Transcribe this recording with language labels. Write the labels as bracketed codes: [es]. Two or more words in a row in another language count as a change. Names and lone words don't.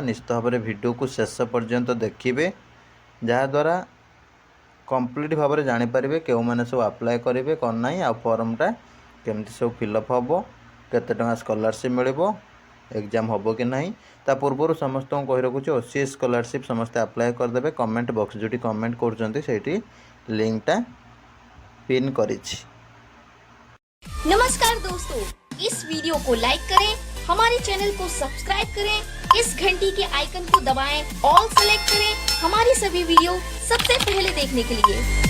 [or] ନିଶ୍ଚିତ ଭାବରେ ଭିଡ଼ିଓକୁ ଶେଷ ପର୍ଯ୍ୟନ୍ତ ଦେଖିବେ, ଯାହାଦ୍ୱାରା କମ୍ପ୍ଲିଟ୍ ଭାବରେ ଜାଣିପାରିବେ କେଉଁମାନେ ସବୁ ଆପ୍ଲାଏ କରିବେ କ'ଣ ନାହିଁ, ଆଉ ଫର୍ମଟା କେମିତି ସବୁ ଫିଲ୍ଅପ୍ ହେବ, କେତେ ଟଙ୍କା ସ୍କଲାରସିପ୍ ମିଳିବ, ଏକ୍ଜାମ୍ ହେବ କି ନାହିଁ। ତା ପୂର୍ବରୁ ସମସ୍ତଙ୍କୁ କହି ରଖୁଛି OCS ସ୍କଲାରସିପ୍ ସମସ୍ତେ ଆପ୍ଲାଏ କରିଦେବେ। [en] comment box [or] ଯେଉଁଠି କମେଣ୍ଟ କରୁଛନ୍ତି ସେଇଠି ଲିଙ୍କଟା ପିନ କରିଛି। [hi] नमस्कार दोस्तों, इस वीडियो को लाइक करें, हमारे चैनल को सब्सक्राइब करें, इस घंटी के आइकन को दबाएं, [en] all select [hi] करें हमारी सभी वीडियो सबसे पहले देखने के लिए।